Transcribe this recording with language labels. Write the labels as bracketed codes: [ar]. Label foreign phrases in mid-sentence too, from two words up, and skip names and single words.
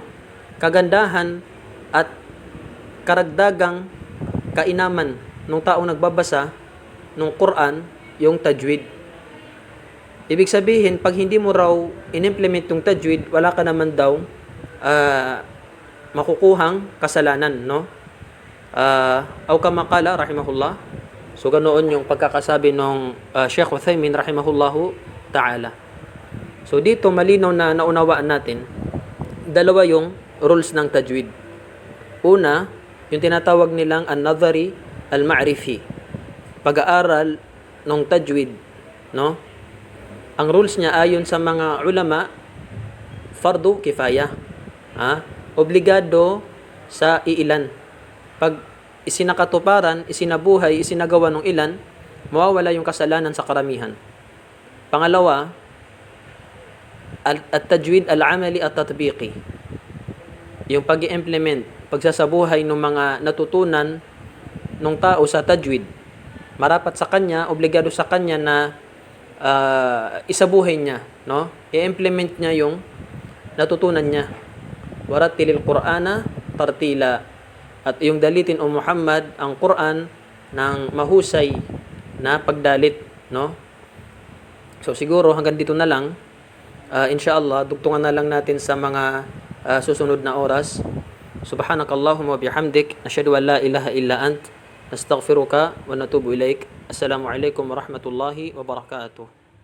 [tl] Kagandahan at karagdagang kainaman ng taong nagbabasa ng Quran, yung tajwid. Ibig sabihin, pag hindi mo raw in-implement yung tajwid, wala ka naman daw makukuhang kasalanan, no? [ar] أو كما قال رحمه الله. [tl] So ganoon yung pagkakasabi ng Sheikh Uthaymin [ar] رحمه الله تعالى. [tl] So dito malinaw na naunawaan natin, dalawa yung rules ng tajwid. Una, yung tinatawag nilang [ar] النظري المعرفي, [tl] pag-aaral ng tajwid, no? Ang rules niya ayon sa mga ulama, [ar] فرض كفاية. [tl] Obligado sa iilan. Pag isinakatuparan, isinabuhay, isinagawa ng ilan, mawawala yung kasalanan sa karamihan. Pangalawa, [ar] التجويد العملي التطبيقي. [tl] Yung pag-i-implement, pagsasabuhay ng mga natutunan ng tao sa tajwid, marapat sa kanya, obligado sa kanya na isabuhay niya, no? I-implement niya yung natutunan niya. [ar] ورتل القرآن ترتيلا. [tl] At iyong dalitin o Muhammad ang Quran ng mahusay na pagdalit, no? So siguro hanggang dito na lang. Inshallah, dugtungan na lang natin sa mga susunod na oras. [ar] سبحانك اللهم وبحمدك أشهد أن لا إله إلا أنت نستغفرك ونتوب إليك. السلام عليكم ورحمة الله وبركاته.